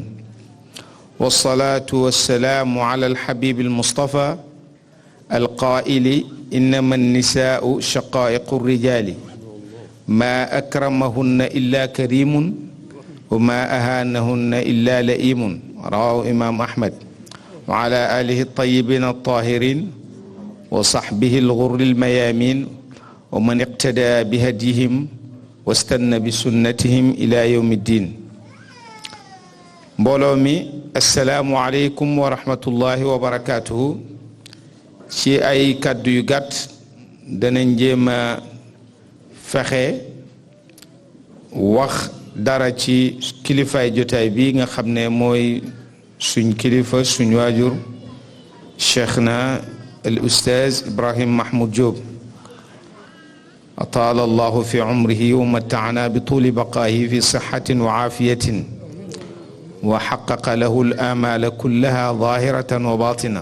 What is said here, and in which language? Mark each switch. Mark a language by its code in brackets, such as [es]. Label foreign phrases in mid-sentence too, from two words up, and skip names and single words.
[ar] والصلاة والسلام على الحبيب المصطفى القائل: إنما النساء شقائق الرجال ما أكرمهن إلا كريم وما أهانهن إلا لئيم. رواه إمام أحمد. وعلى آله الطيبين الطاهرين وصحبه الغر الميامين ومن اقتدى بهديهم واستنى بسنتهم إلى يوم الدين. [wo] mbooloo mi [ar] السلام عليكم ورحمة الله وبركاته. [wo] ci ay kàddu yu gàtt danañ jéem a fexe wax dara ci kilifaay jotaay bi nga xam ne mooy suñ kilifa suñ waajur cheikhna al ustaaz Ibrahim Mahmoud Diop [ar] أطال الله في عمره ومتعنا بطول بقائه في صحة وعافية وحقق له الآمال كلها ظاهرة وباطنة.